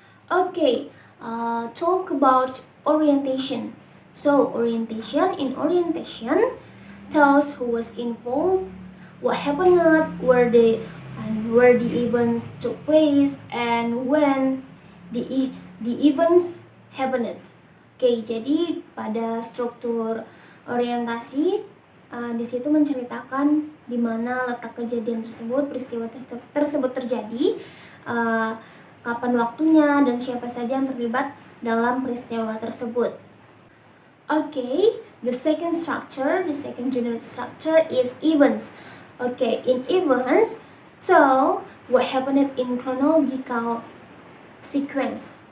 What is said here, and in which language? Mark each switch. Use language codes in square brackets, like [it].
[en] Okay, talk about orientation. So in orientation tells who was involved, what happened, where the events took place, and when the events happened. [id] Oke, jadi pada struktur orientasi di situ menceritakan di mana letak kejadian tersebut, peristiwa tersebut terjadi, kapan waktunya, dan siapa saja yang terlibat dalam peristiwa tersebut. [en] Okay, the second generic structure is events. Okay, in events, so what happened in chronological sequence.